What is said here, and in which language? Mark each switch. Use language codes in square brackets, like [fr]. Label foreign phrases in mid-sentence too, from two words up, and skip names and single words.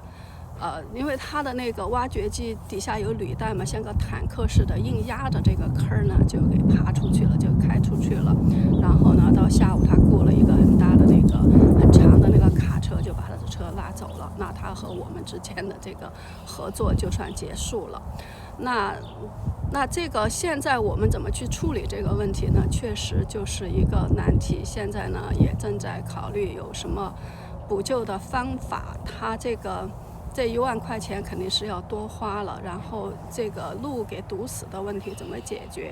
[zh] 因為他的那個挖掘機底下有履帶嘛，像個坦克似的，硬壓着這個坑呢，就給爬出去了，就開出去了。然後呢，到下午他雇了一個很大的那個很長的那個卡車，就把他的車拉走了。那他和我們之間的這個合作就算結束了。那這個現在我們怎麼去處理這個問題呢？確實就是一個難題。現在呢，也正在考慮有什麼補救的方法。他這1萬塊錢肯定是要多花了，然後這個路給堵死的問題怎麼解決？